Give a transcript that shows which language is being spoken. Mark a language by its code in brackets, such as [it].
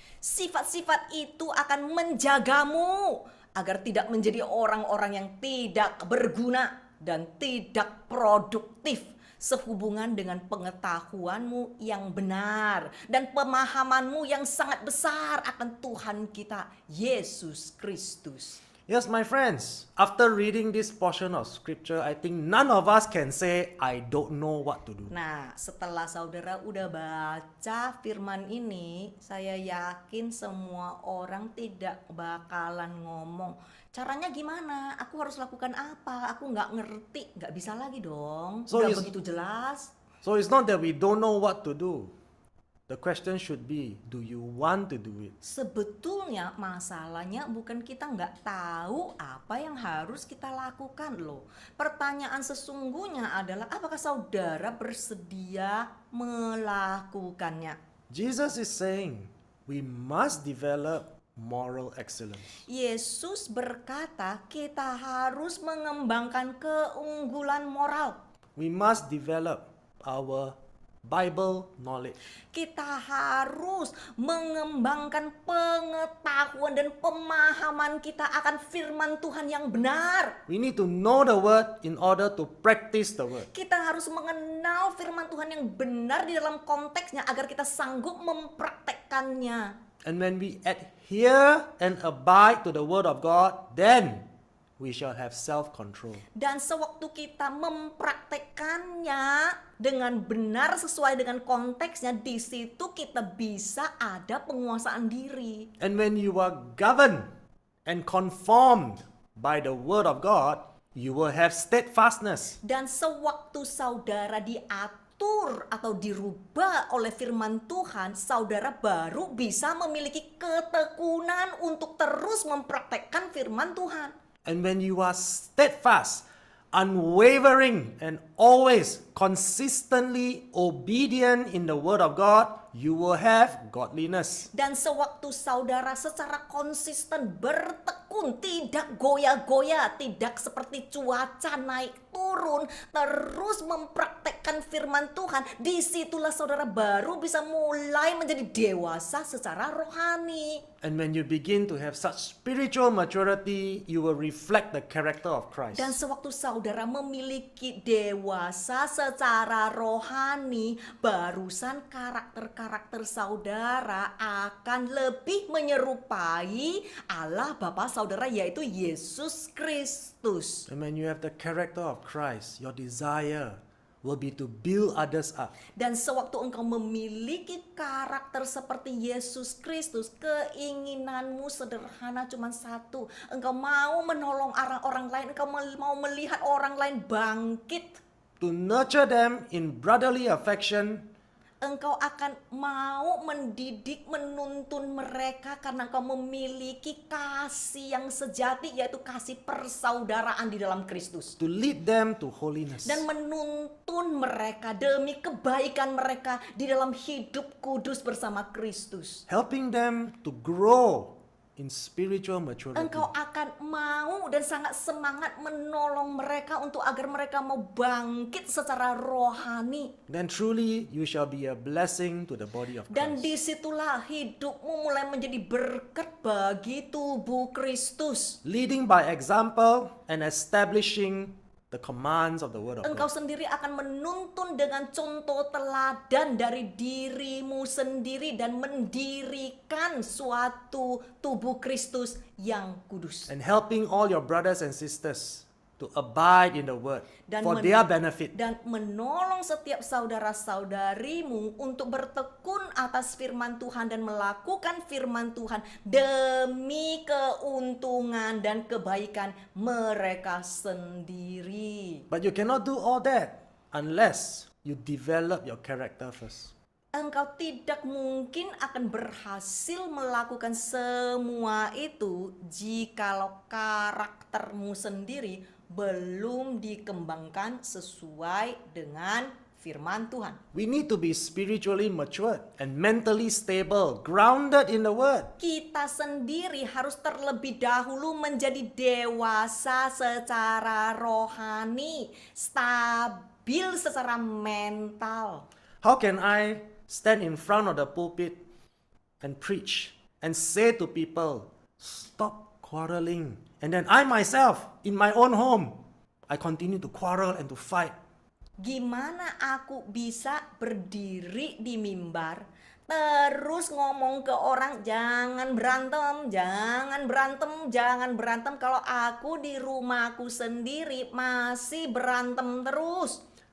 [id] Sifat-sifat itu akan menjagamu agar tidak menjadi orang-orang yang tidak berguna dan tidak produktif sehubungan dengan pengetahuanmu yang benar dan pemahamanmu yang sangat besar akan Tuhan kita Yesus Kristus. [en] Yes, my friends, after reading this portion of scripture, I think none of us can say, I don't know what to do. [id] Nah, setelah saudara udah baca firman ini, saya yakin semua orang tidak bakalan ngomong, caranya gimana? Aku harus lakukan apa? Aku nggak ngerti, nggak bisa lagi dong. [en] So [id] Udah [en] is- [id] begitu jelas. [en] So it's not that we don't know what to do. The question should be, do you want to do it? [id] Sebetulnya masalahnya bukan kita nggak tahu apa yang harus kita lakukan loh. Pertanyaan sesungguhnya adalah apakah saudara bersedia melakukannya? [en] Jesus is saying, we must develop moral excellence. [id] Yesus berkata kita harus mengembangkan keunggulan moral. [en] We must develop our Bible knowledge. [id] Kita harus mengembangkan pengetahuan dan pemahaman kita akan firman Tuhan yang benar. [en] We need to know the word in order to practice the word. [id] Kita harus mengenal firman Tuhan yang benar di dalam konteksnya agar kita sanggup mempraktekkannya. [en] And when we adhere and abide to the word of God, then we shall have self-control. [id] Dan sewaktu kita mempraktekkannya dengan benar sesuai dengan konteksnya, di situ kita bisa ada penguasaan diri. [en] And when you are governed and conformed by the word of God, you will have steadfastness. [id] Dan sewaktu saudara diatur atau dirubah oleh firman Tuhan, saudara baru bisa memiliki ketekunan untuk terus mempraktekkan firman Tuhan. [en] And when you are steadfast, unwavering, and always consistently obedient in the word of God, you will have godliness. [id] Dan sewaktu saudara secara konsisten bertekun, tidak goyah-goyah, tidak seperti cuaca naik turun, terus mempraktekkan firman Tuhan, disitulah saudara baru bisa mulai menjadi dewasa secara rohani. [en] And when you begin to have such spiritual maturity, you will reflect the character of Christ. [id] Dan sewaktu saudara memiliki dewasa secara rohani, barusan karakter-karakter saudara akan lebih menyerupai Allah Bapa saudara, yaitu Yesus Kristus. [en] And when you have the character of Christ, your desire will be to build others up. [id] Dan sewaktu engkau memiliki karakter seperti Yesus Kristus, keinginanmu sederhana cuma satu. Engkau mau menolong orang lain, engkau mau melihat orang lain bangkit. [en] To nurture them in brotherly affection, [id] Engkau akan mau mendidik, menuntun mereka karena engkau memiliki kasih yang sejati, yaitu kasih persaudaraan di dalam Kristus. [en] to lead them to holiness. [id] Dan menuntun mereka demi kebaikan mereka di dalam hidup kudus bersama Kristus. [en] Helping them to grow in spiritual maturity. [id] Engkau akan mau dan sangat semangat menolong mereka untuk agar mereka mau bangkit secara rohani. [en] Then truly you shall be a blessing to the body of [id] Dan [en] Christ. [id] disitulah hidupmu mulai menjadi berkat bagi tubuh Kristus. [en] Leading by example and establishing the commands of the word of [id] Engkau [en] God. [id] sendiri akan menuntun dengan contoh teladan dari dirimu sendiri dan mendirikan suatu tubuh Kristus yang kudus. [en] And helping all your brothers and sisters to abide in the word [id] Dan [en] for their benefit. [id] Dan menolong setiap saudara-saudarimu untuk bertekun atas firman Tuhan dan melakukan firman Tuhan demi keuntungan dan kebaikan mereka sendiri. [en] But you cannot do all that unless you develop your character first. [id] Engkau tidak mungkin akan berhasil melakukan semua itu jikalau karaktermu sendiri belum dikembangkan sesuai dengan firman Tuhan. [en] We need to be spiritually matured and mentally stable, grounded in the word. [id] Kita sendiri harus terlebih dahulu menjadi dewasa secara rohani, stabil secara mental. [en] How can I stand in front of the pulpit and preach and say to people, stop quarreling? And then I myself, in my own home, I continue to quarrel and to fight. [id] Gimana aku bisa berdiri di mimbar terus ngomong ke orang jangan berantem, jangan berantem, jangan berantem, kalau aku di rumahku sendiri masih berantem terus.